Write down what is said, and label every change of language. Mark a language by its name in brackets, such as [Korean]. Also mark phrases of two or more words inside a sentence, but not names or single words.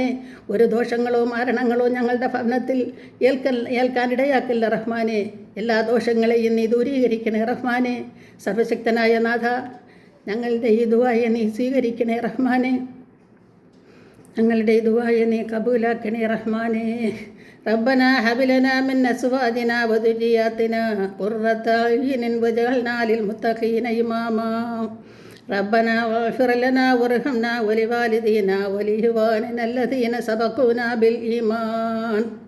[Malayalam] ഒരു ദോഷങ്ങളോ മാരണങ്ങളോ ഞങ്ങളുടെ ഭവനത്തിൽ ഏൽക്കാനിടയാക്കില്ല റഹ്മാനെ. എല്ലാ ദോഷങ്ങളെയും നീ ദൂരീകരിക്കണേ റഹ്മാനെ. സർവശക്തനായ നാഥ, ഞങ്ങളുടെ ഈ ദുആയെ നീ സ്വീകരിക്കണേ റഹ്മാനെ. ഞങ്ങളുടെ ഈ ദുആയെ നീ കബൂലാക്കണേ റഹ്മാനെ. [Arabic] ربنا هب لنا من أزواجنا وذرياتنا قرة أعين واجعلنا للمتقين إماما ربنا واغفر لنا وارحمنا ولوالدينا ولإخواننا الذين سبقونا بالإيمان